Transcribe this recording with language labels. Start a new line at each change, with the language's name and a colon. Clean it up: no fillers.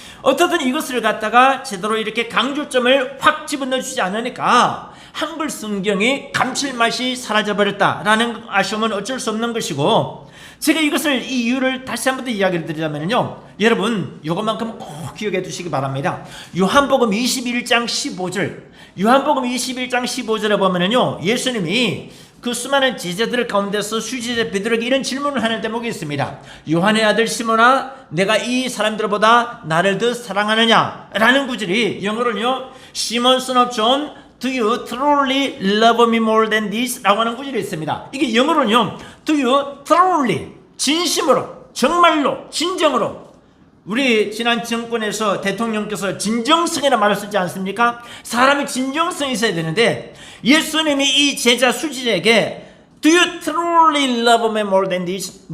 Korean: 어떻든 이것을 갖다가 제대로 이렇게 강조점을 확 집어넣어주지 않으니까 한글 성경이 감칠맛이 사라져버렸다라는 아쉬움은 어쩔 수 없는 것이고, 제가 이것을 이 이유를 다시 한 번 더 이야기를 드리자면요, 여러분 이것만큼은 꼭 기억해 두시기 바랍니다. 요한복음 21장 15절, 요한복음 21장 15절에 보면은요, 예수님이 그 수많은 제자들 가운데서 수제자 베드로에게 이런 질문을 하는 대목이 있습니다. 요한의 아들 시몬아, 내가 이 사람들보다 나를 더 사랑하느냐?
English: 라는 구절이 영어로는요, 시몬 son of John, do you truly love me more than this?
Korean: 라고 하는 구절이 있습니다. 이게 영어로는요, do you truly, 진심으로, 정말로, 진정으로. 우리 지난 정권에서 대통령께서 진정성이라는 말을 쓰지 않습니까? 사람이 진정성이 있어야 되는데, 예수님이 이 제자 수지에게 do you truly love me more than this?